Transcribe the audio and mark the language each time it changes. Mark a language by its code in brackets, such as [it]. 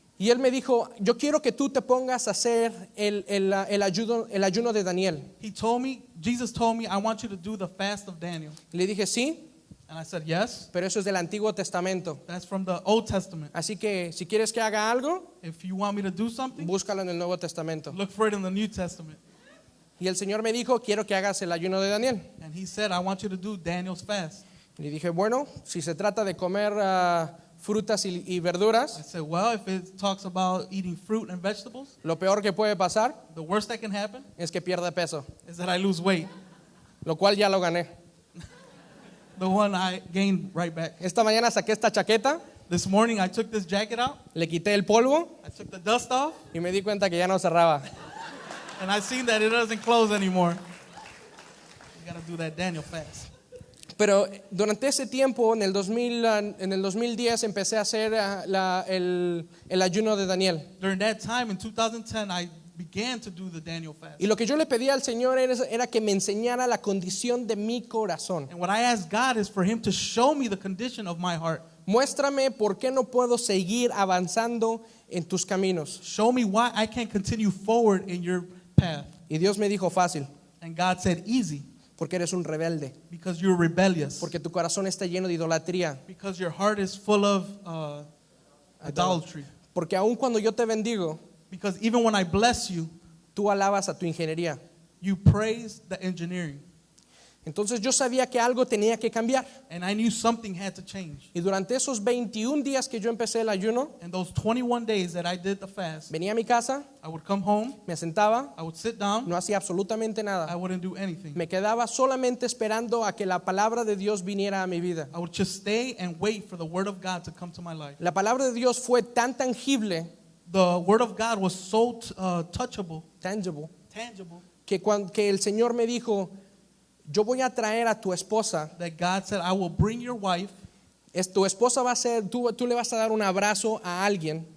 [es] Y Él me dijo, yo quiero que tú te pongas a hacer el ayuno de Daniel. [en] He told me, Jesus told me, I want you to do the fast of Daniel. [es] Y le dije, sí, [en] And I said, yes, [es] pero eso es del Antiguo Testamento. [en] that's from the Old Testament. [es] Así que si quieres que haga algo, [en] If you want me to do something, [es] búscalo en el Nuevo Testamento. [en] look for it in the New Testament. [es] Y el Señor me dijo, quiero que hagas el ayuno de Daniel. [en] And he said, I want you to do Daniel's fast. [es] Y dije, bueno, si se trata de comer frutas y [en] I [es] verduras, [en] said, well, if it talks about eating fruit and vegetables, [es] lo peor que puede pasar [en] the worst that can happen [es] es que pierda peso, [en] is that I lose weight. [es] lo cual ya lo gané. [en] The one I gained right back. [es] Esta mañana saqué esta chaqueta, [en] This morning I took this jacket out, [es] le quité el polvo [en] I took the dust off, [es] y me di cuenta que ya no cerraba. [en] and I seen that it doesn't close anymore. You gotta do that Daniel fast. [es] Pero durante ese tiempo, en el 2010, empecé a hacer el ayuno de Daniel. [en] During that time in 2010, I began to do the Daniel fast. [es] Y lo que yo le pedía al Señor era que me enseñara la condición de mi corazón. [en] And what I asked God is for him to show me the condition of my heart. [es] Muéstrame por qué no puedo seguir avanzando en tus caminos. [en] Show me why I can't continue forward in your path. [es] Y Dios me dijo, fácil, [en] And God said, easy, [es] porque eres un rebelde, [en] because you're rebellious. [es] porque tu corazón está lleno de idolatría, [en] Because your heart is full of idolatry. [es] porque aun cuando yo te bendigo, [en] Because even when I bless you, [es] tú alabas a tu ingeniería. [en] you praise the engineering. [es] Entonces yo sabía que algo tenía que cambiar. [en] And I knew something had to change. [es] Y durante esos 21 días que yo empecé el ayuno, [en] And those 21 days that I did the fast, [es] venía a mi casa, [en] I would come home, [es] me sentaba, [en] I would sit down, [es] no hacía absolutamente [en] I [es] nada. [en] wouldn't do anything. [es] Me quedaba solamente esperando a que la palabra de Dios viniera a mi vida. [en] I would just stay and wait for the word of God to come to my life. [es] La palabra de Dios fue tan tangible, [en] The word of God was so touchable, [es] tangible, [en] tangible, [es] que el Señor me dijo, yo voy a traer a tu esposa. [en] that God said, I will bring your wife. [es] Tu esposa va a ser, tú le vas a dar un abrazo a alguien.